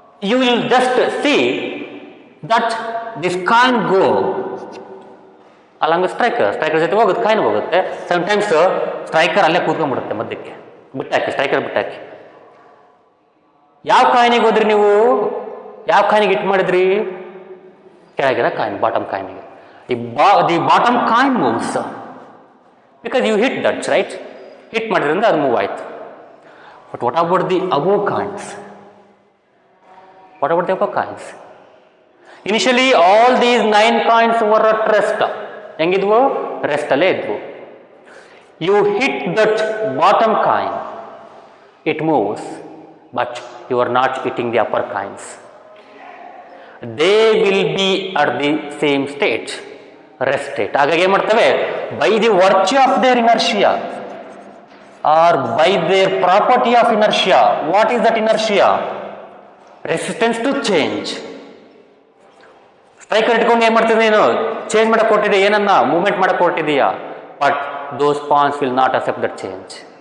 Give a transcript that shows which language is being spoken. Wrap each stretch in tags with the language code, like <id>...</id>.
<en>you will just see that this coin go along striker,</en> <kn>striker ಜೊತೆ ಹೋಗುತ್ತೆ, coin ಹೋಗುತ್ತೆ. Sometimes striker ಅಲ್ಲೇ ಕೂತ್ಕೊಂಡ್ಬಿಡುತ್ತೆ ಮಧ್ಯಕ್ಕೆ, ಬಿಟ್ಟಾಕಿ, ಸ್ಟ್ರೈಕರ್ ಬಿಟ್ಟಾಕಿ. ಯಾವ ಕಾಯಿನಿಗೆ ಹೋದ್ರಿ ನೀವು, ಯಾವ ಕಾಯಿನಿಗೆ ಹಿಟ್ ಮಾಡಿದ್ರಿ, ಕೆಳಗಿರೋ coin, bottom ಕಾಯಿನಿಗೆ.</kn> <en>The bottom coin moves because you hit that, right?</en> <kn>Hit ಮಾಡಿದ್ರಿಂದ ಅದು ಮೂವ್ ಆಯಿತು.</kn> <en>But what about the above coins? What about the above coins? Initially all these 9 coins were at rest.</en> <kn>ಹೆಂಗಿದ್ವು, rest ಅಲ್ಲೇ ಇದ್ವು.</kn> <en>You hit that bottom coin, it moves, but you are not hitting the upper coins. They will be at the same state, rest state.</en> <kn>ಹಾಗಾಗಿ ಏನು ಮಾಡ್ತವೆ,</kn> <en>By the virtue of their inertia or by their property of inertia. What is that inertia?</en> <kn>Resistance to change. Striker ಇಟ್ಕೊಂಡು ಏನು ಮಾಡ್ತಿದ್ದೆ, ನೀನು change ಮಾಡಕ್ಕೆ ಕೊಟ್ಟಿದ್ದೆ, ಏನನ್ನ ಮೂವ್ಮೆಂಟ್ ಮಾಡಕ್ಕೆ ಕೊಟ್ಟಿದೆಯಾ,</kn> <en>But those pawns will not accept that change.</en>